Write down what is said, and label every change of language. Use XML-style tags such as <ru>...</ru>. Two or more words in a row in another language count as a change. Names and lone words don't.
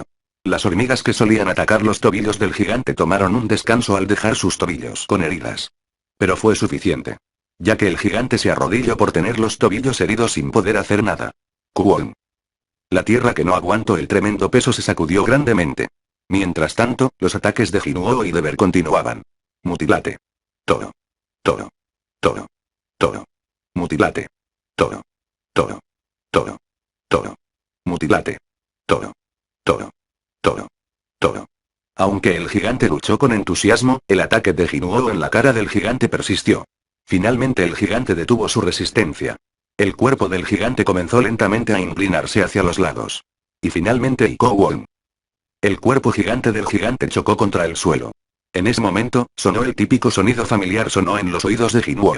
<es>Las hormigas que solían atacar los tobillos del gigante tomaron un descanso al dejar sus tobillos con heridas. Pero fue suficiente. Ya que el gigante se arrodilló por tener los tobillos heridos sin poder hacer nada. Kuon. La tierra, que no aguantó el tremendo peso, se sacudió grandemente. Mientras tanto, los ataques de Jinuo y de Ver continuaban. Mutilate. Toro. Toro. Toro. Toro. Mutilate. Toro. Toro. Toro. Toro. Mutilate. Toro. Toro. Toro. Toro. Aunque el gigante luchó con entusiasmo, el ataque de Jinuo en la cara del gigante persistió. Finalmente el gigante detuvo su resistencia. El cuerpo del gigante comenzó lentamente a inclinarse hacia los lados. Y finalmente Iko. El cuerpo gigante del gigante chocó contra el suelo. En ese momento, sonó el típico sonido familiar, sonó en los oídos de Jinuo.</es>